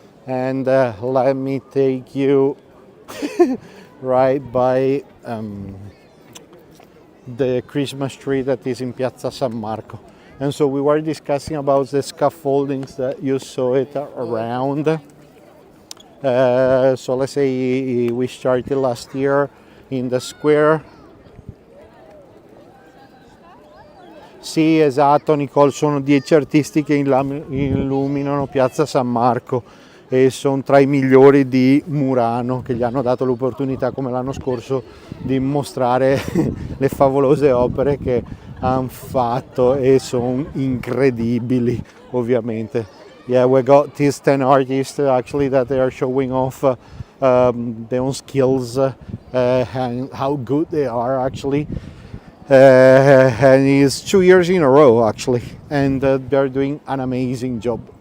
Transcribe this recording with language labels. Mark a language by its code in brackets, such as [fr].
[en] And let me take you right by the Christmas tree that is in Piazza San Marco. And so we were discussing about the scaffoldings that you saw it around. So let's say we started last year in the square. [it] Sì, esatto, Nicole, sono 10 artisti che illuminano Piazza San Marco e sono tra i migliori di Murano, che gli hanno dato l'opportunità, come l'anno scorso, di mostrare le favolose opere che hanno fatto, e sono incredibili, ovviamente. [en] Yeah, we got these 10 artists actually that they are showing off their own skills and how good they are actually. And it's 2 years in a row actually, and they're doing an amazing job.